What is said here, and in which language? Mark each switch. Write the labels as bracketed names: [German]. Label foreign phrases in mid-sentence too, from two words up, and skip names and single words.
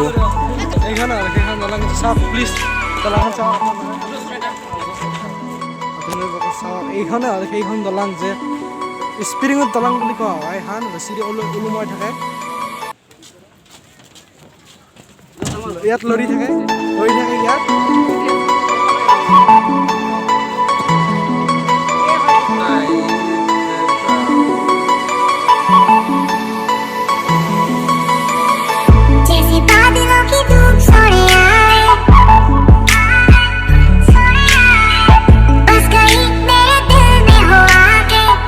[Assamese] এইখন দলং চাওক প্লিজ দলংখন চাওক আপোনালোকে চাওক এইখনে হ'ল সেইখন দলং যে স্প্ৰিঙৰ দলং বুলি কোৱা হয় এইখন ৰচিদে ওলোমাই থাকে ইয়াত লৰি থাকে ইয়াত [Hindi] जैसे बादलों की धूप सोने आए बस गई मेरे दिल में हो आके